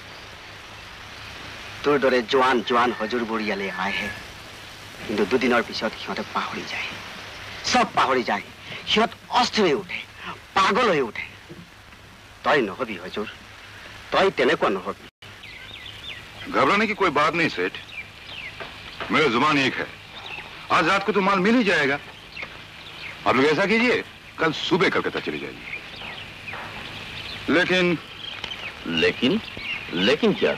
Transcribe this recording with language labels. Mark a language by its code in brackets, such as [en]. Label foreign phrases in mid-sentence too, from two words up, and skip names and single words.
[as] তোৰ দৰে জোৱান জোৱান হজুৰবোৰ ইয়ালে আহে, কিন্তু দুদিনৰ পিছত সিহঁতে পাহৰি যায়, সব পাহৰি যায়। সিহঁত অস্থিৰ হৈ উঠে, পাগল হৈ উঠে। তই নহবি হজুর, তই তেনেকুৱা নহবি। [hi] घबराने की कोई बात नहीं सेठ, मेरा जुबान एक है। आज रात को तो माल मिल ही जाएगा। आप लोग ऐसा कीजिए, कल सुबह कलकत्ता चली जाइए। लेकिन लेकिन लेकिन क्या?